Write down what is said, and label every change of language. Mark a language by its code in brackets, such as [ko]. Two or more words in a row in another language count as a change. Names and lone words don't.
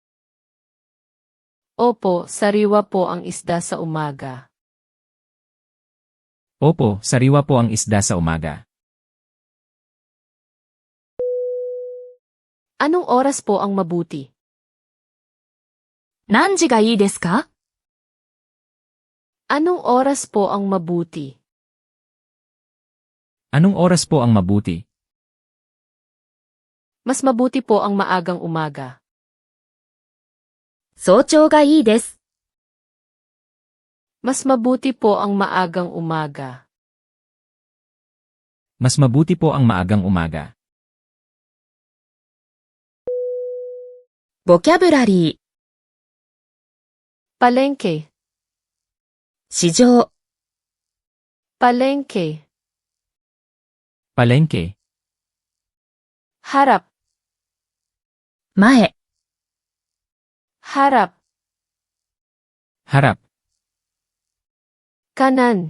[tl] Opo, sariwa po ang isda sa umaga. Opo, sariwa po ang isda sa umaga. Anong oras po ang mabuti? [ja] 何時がいいですか？ [tl] Anong oras po ang mabuti? Anong oras po ang mabuti? Mas mabuti po ang maagang umaga. [ja] 早朝がいいです。 [tl] Mas mabuti po ang maagang umaga. Mas mabuti po ang maagang umaga. [ja] ボキャブラリー、 [tl] Palengke, [ja] 市場、 [tl] palengke, Palengke, harap, [ja] 前、 [tl] harap, harap, kanan,